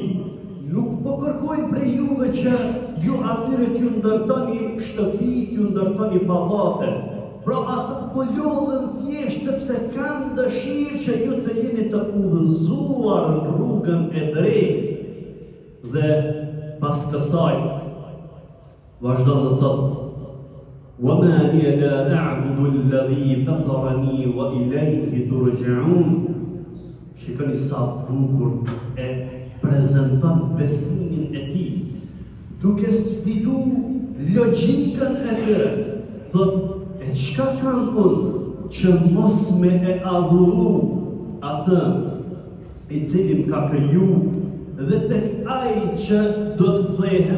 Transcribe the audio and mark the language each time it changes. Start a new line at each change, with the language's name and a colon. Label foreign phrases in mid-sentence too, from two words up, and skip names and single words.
Albanian: Nuk po kërkojnë prej juve që ju atyre t'ju ndërtoni shtëpi, t'ju ndërtoni pallate. Pra ata po lodhen thjesht sepse kanë dëshirë që ju të jeni të udhëzuar në rrugën e drejtë. Dhe pas kësaj vazhdon dhe thotë
Arabic: وَمَا لِيَ لَا أَعْبُدُ الَّذِي فَطَرَنِي وَإِلَيْهِ تُرْجَعُونَ.
Albanian: Shikoni sa bukur e prezanton besimin e tij, duke sfidu logjikën e tyre. Thotë, e çka kam unë që mos me e adhuru atë i cili më ka kriju dhe tek ai që do të kthehem.